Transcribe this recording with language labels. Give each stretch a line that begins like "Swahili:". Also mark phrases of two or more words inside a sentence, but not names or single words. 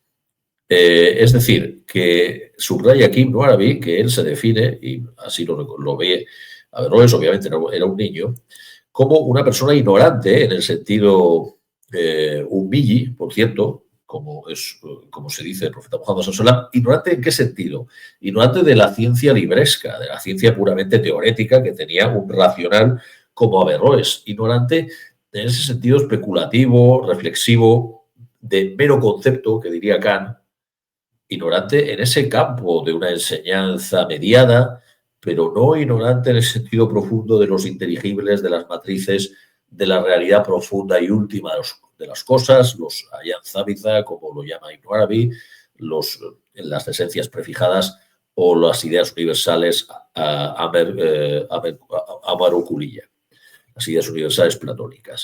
Spanish: Es decir, que subraya aquí Ibn Arabi que él se define, y así lo ve Averroes, obviamente era un niño, como una persona ignorante en el sentido umilli, por cierto, como se dice el profeta Muhammad
Arabic: صلى الله عليه وسلم.
Spanish: ¿Ignorante en qué sentido? Ignorante de la ciencia libresca, de la ciencia puramente teórica que tenía un racional como Averroes. Ignorante en ese sentido especulativo, reflexivo, de mero concepto, que diría Kant. Ignorante en ese campo de una enseñanza mediada, pero no ignorante en el sentido profundo de los inteligibles, de las matrices, de la realidad profunda y última de las cosas, los
Arabic: أعيان ثابتة,
Spanish: como lo llama Ibn Arabi, las esencias prefijadas o las ideas universales Amarokuliyya, las ideas universales platónicas.